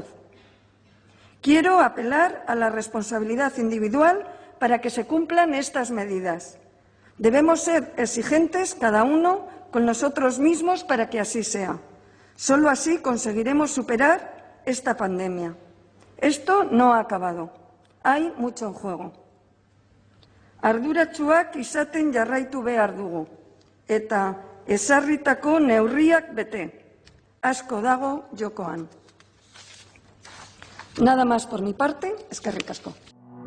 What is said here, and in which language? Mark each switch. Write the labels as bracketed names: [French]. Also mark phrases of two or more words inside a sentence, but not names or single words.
[Spanish] Quiero apelar a la responsabilidad individual para que se cumplan estas medidas. Debemos ser exigentes cada uno con nosotros mismos para que así sea. Solo así conseguiremos superar esta pandemia. Esto no ha acabado. Hay mucho en juego. [Basque] Arduratsuak izaten jarraitu behar dugu eta ezarritako neurriak bete. Asko dago jokoan. [Spanish] Nada más por mi parte, [Basque] eskerrik asko.